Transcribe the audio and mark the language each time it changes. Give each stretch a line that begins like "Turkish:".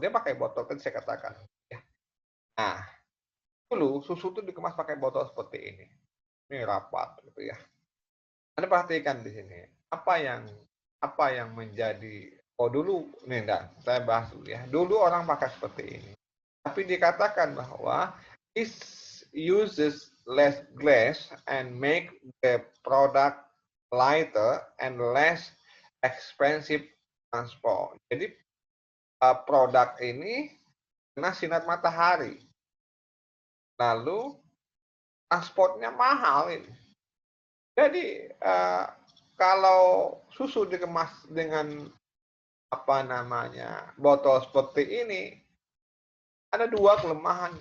Indonesian: Dia pakai botol kan saya katakan. Ya. Nah, dulu susu itu dikemas pakai botol seperti ini. Ini rapat gitu ya. Anda perhatikan di sini. Apa yang menjadi dulu nih enggak, saya bahas dulu ya. Dulu orang pakai seperti ini. Tapi dikatakan bahwa
English: this uses less glass and make the product lighter and less expensive transport.
Indonesian: Jadi produk ini kena sinar matahari. Lalu transportnya mahal ini. Jadi kalau susu dikemas dengan apa namanya botol seperti ini, ada dua kelemahan.